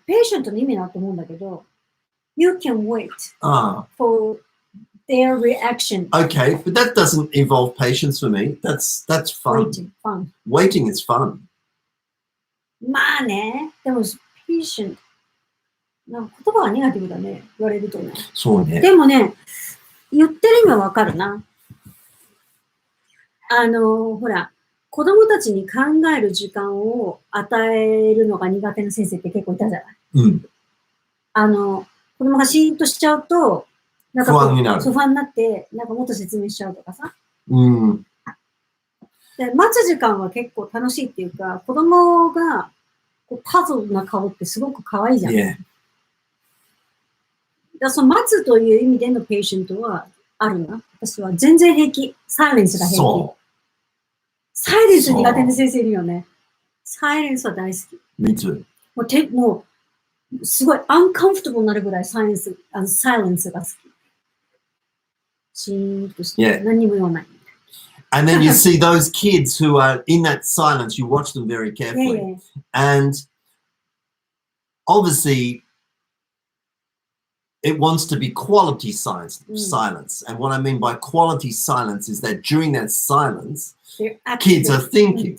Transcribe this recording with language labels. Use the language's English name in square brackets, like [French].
[English] patient [Japanese] の意味だと思うんだけど、 [English] You can wait for their reaction. Okay, but that doesn't involve patience for me. That's fun. Waiting is fun. [Japanese] まあね、でも patient なんか言葉がネガティブだね、言われるとね。そうね。でもね、言ってる意味はわかるな。ほら、子供たちに考える時間を与えるのが苦手な先生って結構いたじゃない。子供がシーンとしちゃうと、なんか不安になって、なんかもっと説明しちゃうとかさ。で待つ時間は結構楽しいっていうか、子供がパズルな顔ってすごく可愛いじゃん。 [English] Yeah. [Japanese] だその待つという意味でのペーシェントはあるな。私は全然平気。サイレンスが平気。そう。サイレンス苦手な先生いるよね。サイレンスは大好き。 [English] Me too. [Japanese] もうすごいアンカンフォータブルになるぐらいサイレンスが好き。シーンとして、 [English] Yeah. [Japanese] 何にも言わない。 [English] And then you see those kids who are in that silence, you watch them very carefully. Yeah, yeah. And obviously, it wants to be quality silence. And what I mean by quality silence is that during that silence, kids are thinking.